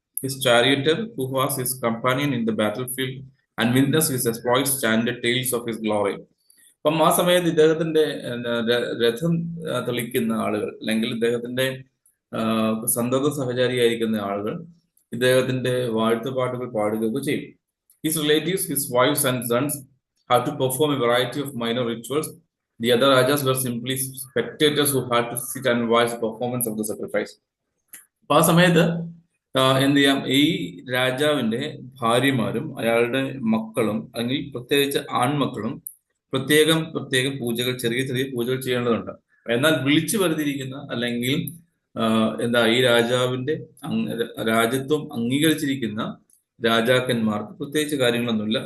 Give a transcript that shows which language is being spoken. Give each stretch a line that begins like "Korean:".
English: His charioteer who was his companion in the battle field and witness his exploits stand tales of his glory.
Malayalam: അപ്പം ആ സമയത്ത് ഇദ്ദേഹത്തിന്റെ രഥം തെളിക്കുന്ന ആളുകൾ അല്ലെങ്കിൽ ഇദ്ദേഹത്തിന്റെ സന്തത സഹചാരിയായിരിക്കുന്ന ആളുകൾ ഇദ്ദേഹത്തിന്റെ വാഴ്ത്തുപാട്ടുകൾ പാടുകയൊക്കെ ചെയ്യും.
English: His relatives, his wives and sons had to perform a variety of minor rituals. The other rajas were simply spectators who had to sit and watch the performance of the sacrifice.
Malayalam: അപ്പൊ ആ സമയത്ത് എന്ത് ചെയ്യാം? ഈ രാജാവിന്റെ ഭാര്യമാരും അയാളുടെ മക്കളും അല്ലെങ്കിൽ പ്രത്യേകിച്ച് ആൺമക്കളും പ്രത്യേകം പൂജകൾ, ചെറിയ പൂജകൾ ചെയ്യേണ്ടതുണ്ട്. എന്നാൽ വിളിച്ചു വരുത്തിയിരിക്കുന്ന അല്ലെങ്കിൽ ഈ രാജാവിന്റെ രാജ്യത്വം അംഗീകരിച്ചിരിക്കുന്ന രാജാക്കന്മാർക്ക് പ്രത്യേകിച്ച് കാര്യങ്ങളൊന്നുമില്ല.